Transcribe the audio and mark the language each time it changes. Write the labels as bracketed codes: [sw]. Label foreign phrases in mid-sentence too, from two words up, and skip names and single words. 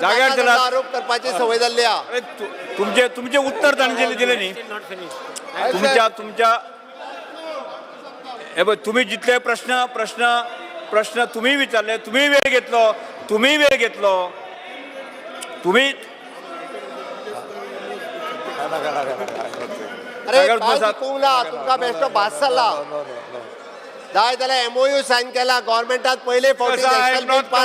[kok] जाग्यार नाका चला. नाका आरोप करपाची सवय जाल्ली आहा [mr] अरे तुमचे उत्तर त्यांनी दिले नाही. तुमच्या हे बघ तुम्ही जितले प्रश्न तुम्ही विचारले, तुम्ही वेळ घेतलो तुम्ही [kok] अरे जाग्यार काय बसात. शिकूंक ना तुमकां बेश्टो भास जाल्ला जाय जाल्यार [en] MoU sign [kok] केला गव्हर्मेंटात पयले फावटी [en] Sir, I have national bill not